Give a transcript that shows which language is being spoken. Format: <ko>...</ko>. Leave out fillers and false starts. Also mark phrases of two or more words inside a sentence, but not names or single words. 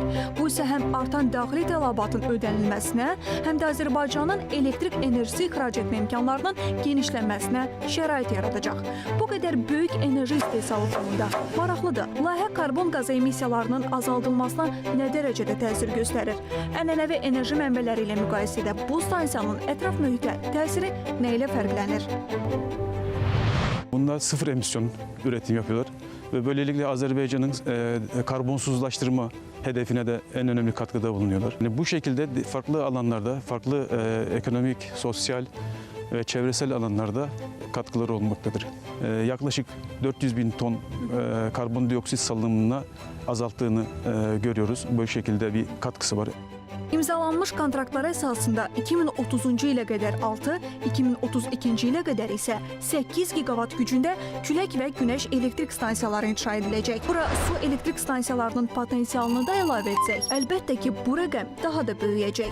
<az>Bu isə həm artan daxili tələbatın ödənilməsinə, həm də Azərbaycanın elektrik enerjisi ixrac etmə imkanlarının genişlənməsinə şərait yaradacaq. Bu qədər böyük enerji istehsalı fonunda maraqlıdır. Layihə karbon qazı emissiyalarının ixracatının azaldılmasına nə dərəcədə təsir göstərir? Ənənəvi enerji mənbələri ilə müqayisədə bu stansiyanın ətraf mühitə təsiri nə ilə fərqlənir?</az> <tr>Bunlar sıfır emisyon üretim yapıyorlar ve böylelikle Azerbaycan'ın karbonsuzlaştırma hedefine de en önemli katkıda bulunuyorlar. Yani bu şekilde farklı alanlarda, farklı ekonomik, sosyal ve çevresel alanlarda katkıları olmaktadır. Yaklaşık 400 bin ton karbondioksit salınımına azalttığını görüyoruz. Bu şekilde bir katkısı var.</tr> <az>İmzalanmış kontraktlara əsasında 2030-cu ilə qədər 6, 2032-ci ilə qədər isə 8 giqavat gücündə külək və günəş elektrik stansiyaları inşa ediləcək. Bura su elektrik stansiyalarının potensialını da əlavə etsək, əlbəttə ki, bu rəqəm daha da böyüyəcək.</az>